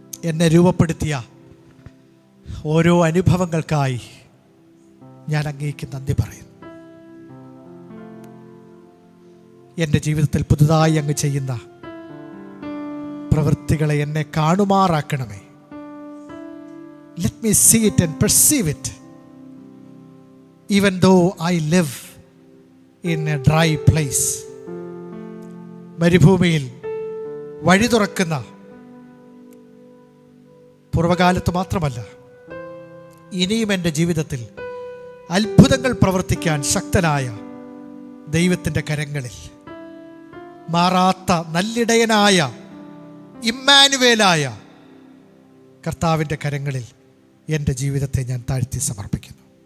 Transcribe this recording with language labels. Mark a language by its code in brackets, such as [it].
[ml] എന്നെ രൂപപ്പെടുത്തിയ ഓരോ അനുഭവങ്ങൾക്കായി ഞാൻ അങ്ങേക്ക് നന്ദി പറയുന്നു. എൻ്റെ ജീവിതത്തിൽ പുതുതായി അങ്ങ് ചെയ്യുന്ന പ്രവൃത്തികളെ എന്നെ കാണുമാറാക്കണമേ. [en] Let me see it and perceive it, even though I live in a dry place. [ml] മരുഭൂമിയിൽ വഴി തുറക്കുന്ന, പൂർവകാലത്ത് മാത്രമല്ല ഇനിയും എൻ്റെ ജീവിതത്തിൽ അത്ഭുതങ്ങൾ പ്രവർത്തിക്കാൻ ശക്തനായ ദൈവത്തിൻ്റെ കരങ്ങളിൽ, മാറാത്ത നല്ലിടയനായ ഇമ്മാനുവേലായ കർത്താവിൻ്റെ കരങ്ങളിൽ എൻ്റെ ജീവിതത്തെ ഞാൻ താഴ്ത്തി സമർപ്പിക്കുന്നു.